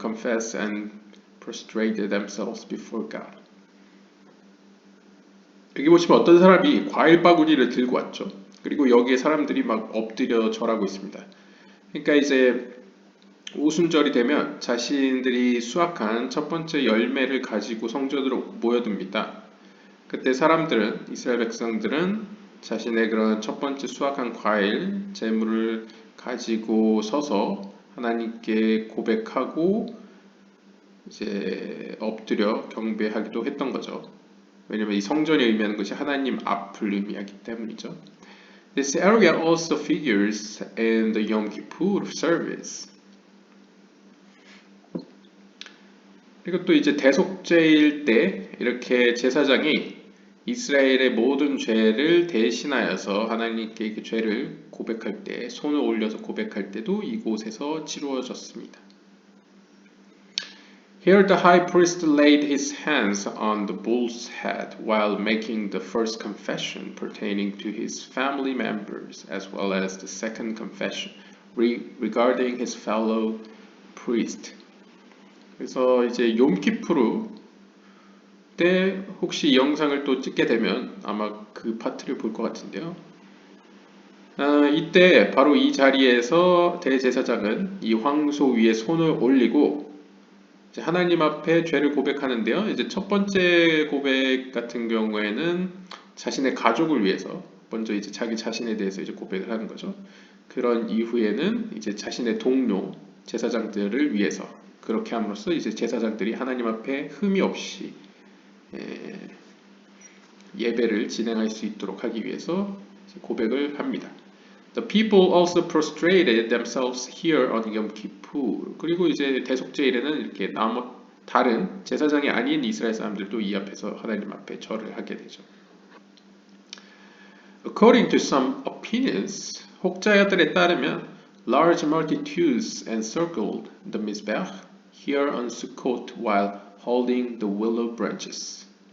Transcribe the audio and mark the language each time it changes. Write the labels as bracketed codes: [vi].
[en] Confess and prostrate themselves before God. [ko] 여기 보시면 어떤 사람이 과일 바구니를 들고 왔죠. 그리고 여기에 사람들이 막 엎드려 절하고 있습니다. 그러니까 이제 오순절이 되면 자신들이 수확한 첫 번째 열매를 가지고 성전으로 모여듭니다. 그때 사람들은, 이스라엘 백성들은 자신의 그런 첫 번째 수확한 과일, 재물을 가지고 서서 하나님께 고백하고 이제 엎드려 경배하기도 했던 거죠. 왜냐면 이 성전이 의미하는 것이 하나님 앞을 의미하기 때문이죠. [en] This area also figures in the Yom Kippur service. [ko] 그리고 또 이제 대속죄일 때 이렇게 제사장이 이스라엘의 모든 죄를 대신하여서 하나님께 그 죄를 고백할 때, 손을 올려서 고백할 때도 이곳에서 치루어졌습니다. [en] Here the high priest laid his hands on the bull's head while making the first confession pertaining to his family members, as well as the second confession regarding his fellow priest. [ko] 그래서 이제 욤키푸르 때 혹시 이 영상을 또 찍게 되면 아마 그 파트를 볼 것 같은데요. 이때 바로 이 자리에서 대제사장은 이 황소 위에 손을 올리고 이제 하나님 앞에 죄를 고백하는데요. 이제 첫 번째 고백 같은 경우에는 자신의 가족을 위해서 먼저 이제 자기 자신에 대해서 이제 고백을 하는 거죠. 그런 이후에는 이제 자신의 동료 제사장들을 위해서 그렇게 함으로써 이제 제사장들이 하나님 앞에 흠이 없이 예배를 진행할 수 있도록 하기 위해서 고백을 합니다. [en] The people also prostrated themselves here on Yom Kippur. [ko] 그리고 이제 대속죄일에는 이렇게 다른 제사장이 아닌 이스라엘 사람들도 이 앞에서 하나님 앞에 절을 하게 되죠. [en] According to some opinions, [ko] 혹자들에 따르면 [en] large multitudes encircled the Mizbech here on Sukkot while holding the willow branches.